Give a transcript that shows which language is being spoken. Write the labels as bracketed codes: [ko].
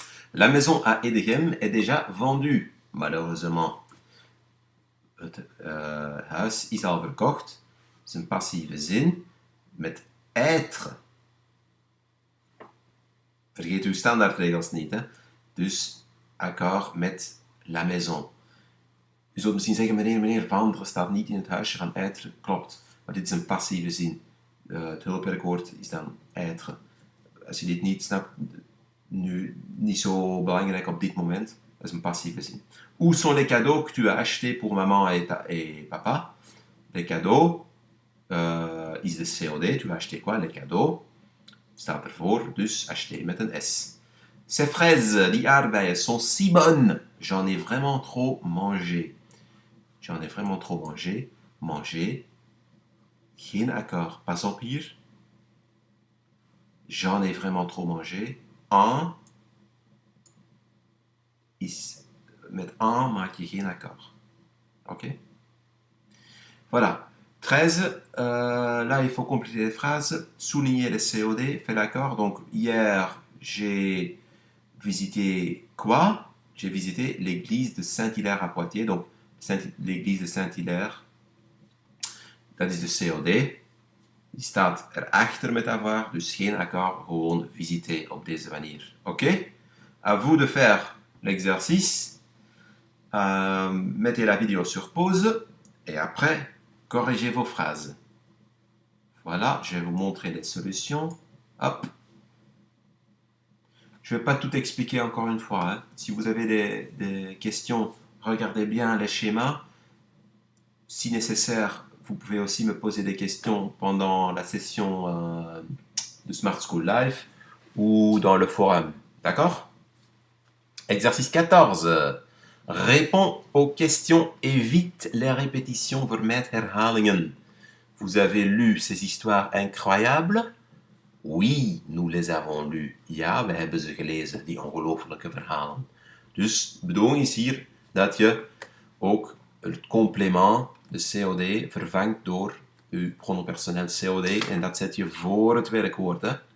[fr] La maison à Edegem est déjà vendue, malheureusement. [nl] Het huis is al verkocht. Het is een passieve zin met être. Vergeet uw standaardregels niet, hè? Dus akkoord met la maison. U zult misschien zeggen, meneer, vendre staat niet in het huisje van être. Klopt, maar dit is een passieve zin. Het hulpwerkwoord is dan être. Als je dit niet snapt, nu niet zo belangrijk op dit moment. Dat is een passieve zin. [fr] Où sont les cadeaux que tu as achetés pour maman et papa? Les cadeaux [nl] is de COD. [fr] Tu as acheté quoi? Les cadeaux. [nl] Staat ervoor, dus acheté met een S. [fr] Ces fraises, [nl] die aardbeien, [fr] sont si bonnes. J'en ai vraiment trop mangé. J'en ai vraiment trop mangé. Manger. [nl] Geen akkoord. Pas op hier. [fr] J'en ai vraiment trop mangé. En. [nl] Met en maak je geen akkoord. [fr] Ok? Voilà. 13. Là, il faut compléter les phrases. Souligner les COD. Fait l'accord. Donc, hier, j'ai visité quoi? J'ai visité l'église de Saint-Hilaire à Poitiers. [nl] Donc, l'église de Saint-Hilaire, dat is de COD. Die staat erachter met avoir, dus geen akkoord, gewoon visiter op deze manier. Oké? [fr] À vous de faire l'exercice. mettez la vidéo sur pause et après, corrigez vos phrases. Voilà, je vais vous montrer les solutions. Hop. Je ne vais pas tout expliquer encore une fois, hein. Si vous avez des questions, regardez bien les schémas. Si nécessaire, vous pouvez aussi me poser des questions pendant la session de Smart School Life ou dans le forum. D'accord? Exercice 14. Réponds aux questions, évite les répétitions, [nl] vermijd herhalingen. [fr] Vous avez lu ces histoires incroyables? Oui, nous les avons lues. [nl] Ja, we hebben ze gelezen, die ongelooflijke verhalen. Dus de bedoeling is hier dat je ook het complement, de COD, vervangt door je pronopersoneel COD en dat zet je voor het werkwoord. Hè?